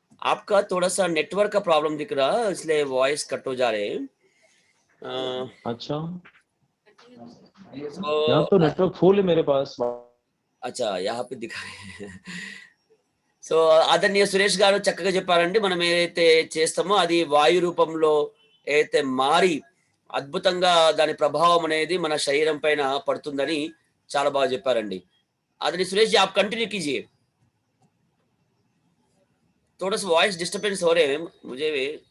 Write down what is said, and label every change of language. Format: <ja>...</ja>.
<hi>आपका थोड़ा सा नेटवर्क का प्रॉब्लम दिख रहा है, इसलिए वॉइस कट हो जा रहे हैं। अच्छा, तो यहाँ तो नेटवर्क फुल है मेरे पास। अच्छा यहाँ पे दिखा रहे हैं।</hi> <te>సో ఆదరణీయ సురేష్ గారు చక్కగా చెప్పారండి. మనం ఏదైతే చేస్తామో అది వాయు రూపంలో ఏదైతే మారి అద్భుతంగా దాని ప్రభావం అనేది మన శరీరం పైన పడుతుందని చాలా బాగా చెప్పారండి.</te> <hi>आदरणीय सुरेश जी, आप कंटिन्यू कीजिए। थोड़ा सा वॉइस डिस्टरबेंस हो रहे हैं मुझे भी।</hi>